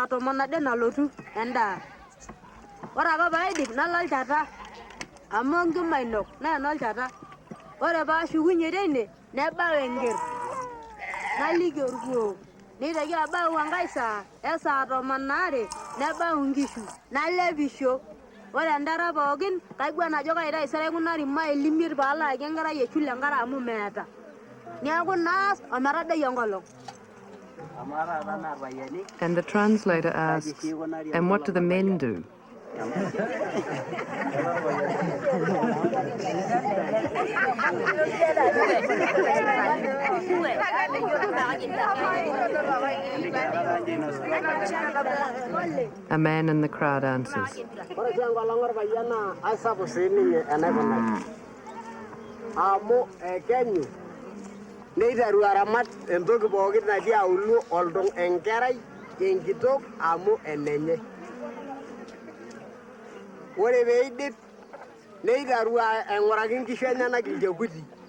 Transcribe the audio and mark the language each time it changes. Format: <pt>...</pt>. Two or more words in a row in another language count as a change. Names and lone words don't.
<mas>10 nalotu endaa ore ake paidip nalo olchata amu enkima ainok naa enolchata ore paashukunye teine nebau enker naliki orkuo neitoki abau enkae saa esaa 12 nebau nkishu nalepisho ore endara pookin kaiguan ajo kaitaisere aikunari maili 5 paalaaki enkerai eshule enkare amu meeta neeku naas ometadoi enkolong.</mas> <en>And the translator asks, and what do the men do? A man in the crowd answers.</en> <mas>Neitaru aramat entoki pookin natii auluo oldong enkerai enkitok amu enenye. Ore peidip neitaru aing'uraki nkishu enyenak ilchekuti.</mas>